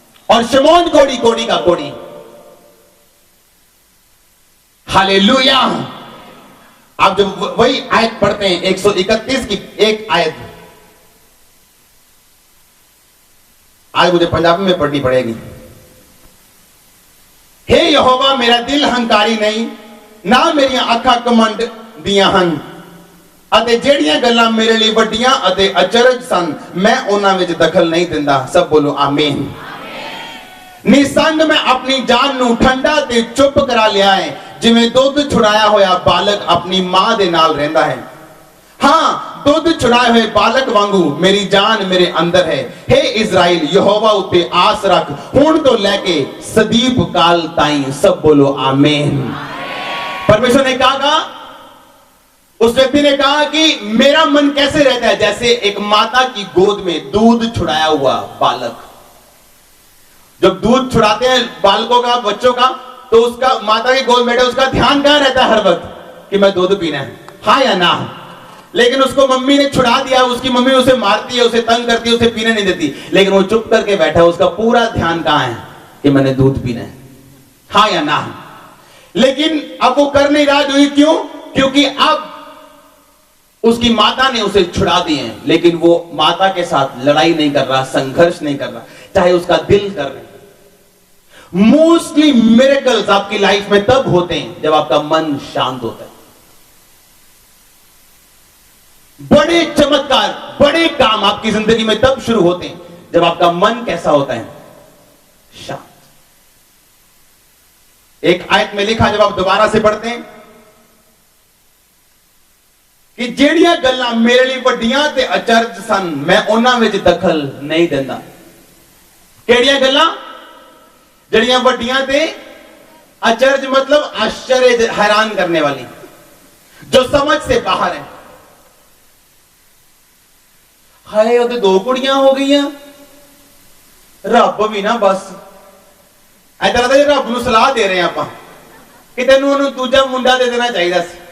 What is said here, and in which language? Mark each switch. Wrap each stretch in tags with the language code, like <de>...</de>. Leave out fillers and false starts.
<hi>और शमौन कोढ़ी, कोढ़ी का कोढ़ी, हालेलुया। आप जब वही आयत पढ़ते हैं 131 की एक आयत, आज मुझे पंजाबी में पढ़नी पड़ेगी। हे यहोवा, मेरा दिल हंकारी नहीं,</hi> <pa>ना मेरियां अखां कमंड दियां हन, ਅਤੇ ਜਿਹੜੀਆਂ ਗੱਲਾਂ ਮੇਰੇ ਲਈ ਵੱਡੀਆਂ ਅਤੇ ਅਚਰਜ ਸਨ ਮੈਂ ਉਹਨਾਂ ਵਿੱਚ ਦਖਲ ਨਹੀਂ ਦਿੰਦਾ। ਸਭ ਬੋਲੋ ਆਮੀਨ। ਨਿਸੰਗ ਮੈਂ ਆਪਣੀ ਜਾਨ ਨੂੰ ਠੰਡਾ ਤੇ ਚੁੱਪ ਕਰਾ ਲਿਆ ਹੈ, ਜਿਵੇਂ ਦੁੱਧ ਛੁਡਾਇਆ ਹੋਇਆ ਬਾਲਕ ਆਪਣੀ ਮਾਂ ਦੇ ਨਾਲ ਰਹਿੰਦਾ ਹੈ। ਹਾਂ, ਦੁੱਧ ਛੁਡਾਏ ਹੋਏ ਬਾਲਕ ਵਾਂਗੂ ਮੇਰੀ ਜਾਨ ਮੇਰੇ ਅੰਦਰ ਹੈ। हे ਇਜ਼ਰਾइल, ਯਹੋਵਾ ਉੱਤੇ ਆਸ ਰੱਖ, ਹੁਣ ਤੋਂ ਲੈ ਕੇ सदीप काल ताईं।</pa> <hi>सब बोलो आमीन। परमेश्वर ने कहा, उस व्यक्ति ने कहा कि मेरा मन कैसे रहता है? जैसे एक माता की गोद में दूध छुड़ाया हुआ बालक। जब दूध छुड़ाते हैं बालकों का, बच्चों का, तो उसका माता की गोद में बैठे उसका ध्यान कहां रहता है हर वक्त? कि मैं दूध पीना है, हाँ या ना। लेकिन उसको मम्मी ने छुड़ा दिया, उसकी मम्मी उसे मारती है, उसे तंग करती है, उसे पीने नहीं देती, लेकिन वो चुप करके बैठा है। उसका पूरा ध्यान कहां है? कि मैंने दूध पीना है, हाँ या ना। लेकिन अब वो कर नहीं रहा। क्यों? क्योंकि अब उसकी माता ने उसे छुड़ा दिए हैं, लेकिन वो माता के साथ लड़ाई नहीं कर रहा, संघर्ष नहीं कर रहा, चाहे उसका दिल कर रहे। मोस्टली मिरेकल्स आपकी लाइफ में तब होते हैं जब आपका मन शांत होता है। बड़े चमत्कार, बड़े काम आपकी जिंदगी में तब शुरू होते हैं जब आपका मन कैसा होता है? शांत। एक आयत में लिखा, जब आप दोबारा से पढ़ते हैं, कि</hi> <pa>ਜਿਹੜੀਆਂ ਗੱਲਾਂ ਮੇਰੇ ਲਈ ਵੱਡੀਆਂ ਤੇ ਅਚਰਜ ਸਨ ਮੈਂ ਉਹਨਾਂ ਵਿੱਚ ਦਖਲ ਨਹੀਂ ਦਿੰਦਾ। ਕਿਹੜੀਆਂ ਗੱਲਾਂ? ਜਿਹੜੀਆਂ ਵੱਡੀਆਂ ਤੇ</pa> <hi>अचरज मतलब आश्चर्य, हैरान करने वाली, जो समझ से बाहर है। हाय, वो तो 2 कुड़ियां हो गई, रब भी ना बस ऐसा लगता है रब नूं सलाह दे रहे हैं आप कि तेनू उन्होंने दूजा मुंडा दे देना चाहिए।</hi>